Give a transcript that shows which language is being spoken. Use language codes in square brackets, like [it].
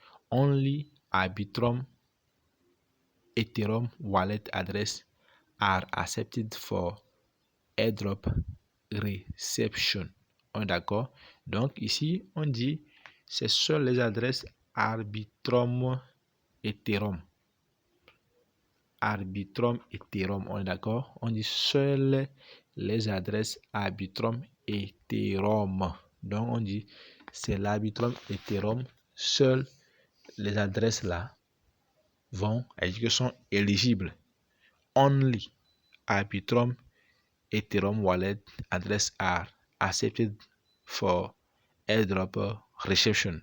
[en] Only Arbitrum Ethereum wallet address are accepted for airdrop reception. [fr] On est d'accord? Donc ici, on dit c'est seules les adresses Arbitrum Ethereum. Arbitrum Ethereum, on est d'accord? On dit seules les adresses Arbitrum Ethereum. Donc on dit c'est l'Arbitrum Ethereum. Seules les adresses là sont éligibles. [en] Only Arbitrum Ethereum wallet address are accepted for airdrop reception.